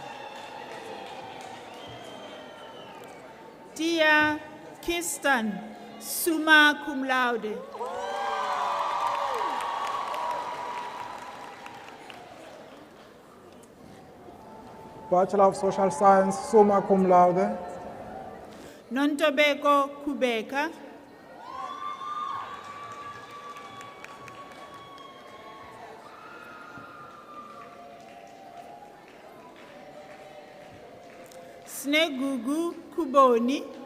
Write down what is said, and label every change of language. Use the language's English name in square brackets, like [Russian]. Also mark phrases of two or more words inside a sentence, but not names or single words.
[Latin] Tia Kistan summa cum laude. [English] Bachelor of Social Science, [Latin] summa cum laude. [English] Nontobeko Kubeka. Snegugu Kuboni.